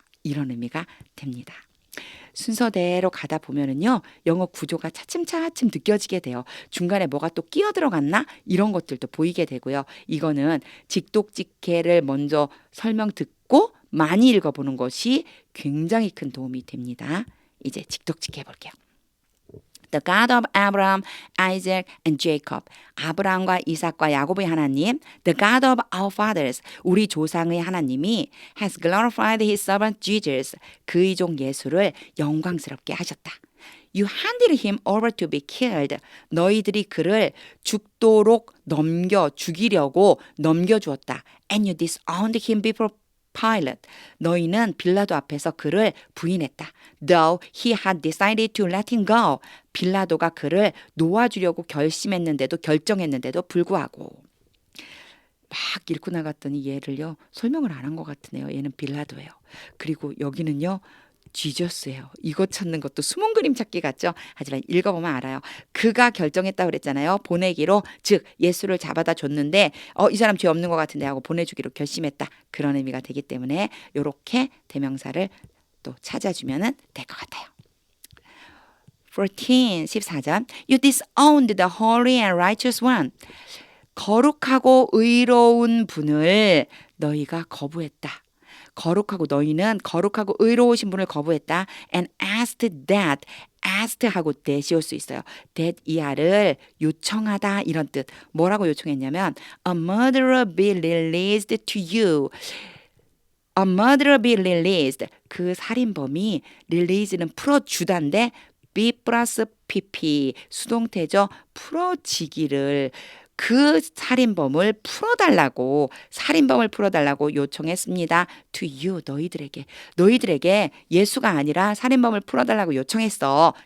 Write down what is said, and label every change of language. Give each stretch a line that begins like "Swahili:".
Korean: 이런 의미가 됩니다. 순서대로 가다 보면은요. 영어 구조가 차츰차츰 느껴지게 돼요. 중간에 뭐가 또 끼어 들어갔나? 이런 것들도 보이게 되고요. 이거는 직독직해를 먼저 설명 듣고 많이 읽어보는 것이 굉장히 큰 도움이 됩니다. 이제 직독직해 볼게요.
English: The God of Abraham, Isaac, and Jacob.
Korean: 아브라함과 이삭과 야곱의 하나님,
English: the God of our fathers,
Korean: 우리 조상의 하나님이
English: has glorified his servant Jesus,
Korean: 그의 종 예수를 영광스럽게 하셨다.
English: You handed him over to be killed.
Korean: 너희들이 그를 죽도록 죽이려고 넘겨주었다.
English: And you disowned him before Pilate.
Korean: 너희는 빌라도 앞에서 그를 부인했다.
English: Though he had decided to let him go.
Korean: 빌라도가 그를 놓아주려고 결정했는데도 불구하고. 막 읽고 나갔더니 얘를요. 설명을 안 한 것 같으네요. 얘는 빌라도예요. 그리고 여기는요. 지저스예요. 이거 찾는 것도 숨은 그림 찾기 같죠? 하지만 읽어보면 알아요. 그가 결정했다고 그랬잖아요. 보내기로 즉 예수를 잡아다 줬는데 이 사람 죄 없는 것 같은데 하고 보내주기로 결심했다. 그런 의미가 되기 때문에 이렇게 대명사를 또 찾아주면 될 것 같아요. 14전
English: You disowned the holy and righteous one.
Korean: 거룩하고 의로운 분을 너희가 거부했다. 너희는 거룩하고 의로우신 분을 거부했다.
English: And asked
Korean: 하고 that이 올 수 있어요. that 이하를 요청하다 이런 뜻. 뭐라고 요청했냐면
English: a murderer be released to you. A murderer be released.
Korean: 그 살인범이 release는 풀어주다인데 be 플러스 pp 수동태죠. 풀어지기를 그 살인범을 풀어달라고 요청했습니다.
English: To you,
Korean: 너희들에게 예수가 아니라 살인범을 풀어달라고 요청했어.